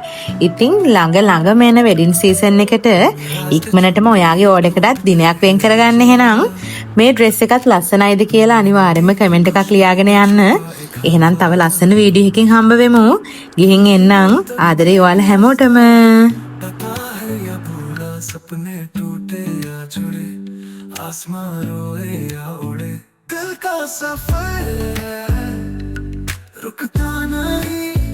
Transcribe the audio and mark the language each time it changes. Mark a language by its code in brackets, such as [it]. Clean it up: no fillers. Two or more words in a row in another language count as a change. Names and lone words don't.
[si] ඉතින් ළඟම එන [en] wedding season [si] එකට ඉක්මනටම ඔයාගේ ඕඩර් එකටත් දිනයක් වෙන් කරගන්න. එහෙනම් මේ ඩ්‍රෙස් එකත් ලස්සනයිද කියලා අනිවාර්යයෙන්ම කමෙන්ට් එකක් ලියාගෙන යන්න. එහෙනම් තව ලස්සන වීඩියෝ එකකින් හම්බ වෙමු. ගිහින් එන්නම්. ආදරේ ඔයාලා හැමෝටම. [hi] सपने टूटे या जुड़े आसमां रोए या उड़े दिल का सफर रुकता नहीं